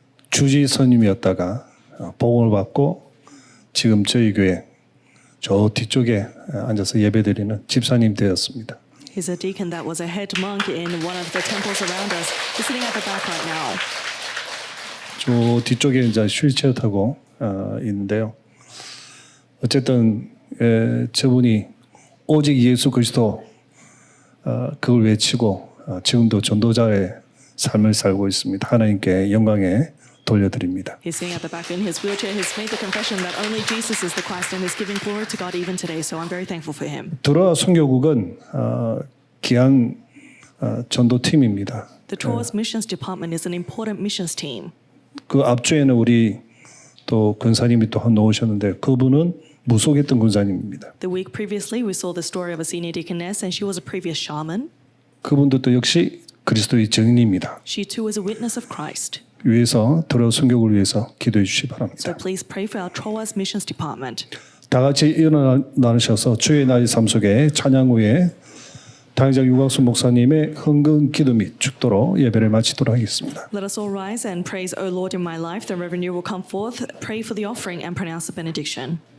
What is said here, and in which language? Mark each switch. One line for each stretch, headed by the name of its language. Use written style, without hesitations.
Korean: 주지 스님이었다가 복음을 받고 지금 저희 교회 저 뒤쪽에 앉아서 예배드리는 집사님 되었습니다.
English: He's a deacon that was a head monk in one of the temples around us. He's sitting at the back right now.
Korean: 저 뒤쪽에 이제 휠체어 타고 있는데요. 어쨌든 저분이 오직 예수 그리스도 그걸 외치고 지금도 전도자의 삶을 살고 있습니다. 하나님께 영광에 돌려드립니다.
English: He's sitting at the back in his wheelchair. He's made the confession that only Jesus is the Christ and is giving glory to God even today. So I'm very thankful for him.
Korean: 드로아 선교국은 귀한 전도팀입니다.
English: The Troas Missions Department is an important missions team.
Korean: 그 앞주에는 우리 또 권사님이 또 한 놓으셨는데 그분은 무속했던 권사님입니다.
English: The week previously, we saw the story of a senior deaconess, and she was a previous shaman.
Korean: 그분도 또 역시 그리스도의 증인입니다.
English: She too is a witness of Christ.
Korean: 위해서 드로아 선교국을 위해서 기도해 주시기
English: So
Korean: 바랍니다.
English: please pray for our Troas Missions Department.
Korean: 다 같이 일어나셔서 주의 나의 삶 속에 찬양 후에 당장 유광수 목사님의 헌금 기도 및 축도로 예배를 마치도록 하겠습니다.
English: Let us all rise and praise, O Lord, in my life. The Reverend will come forth, pray for the offering, and pronounce the benediction.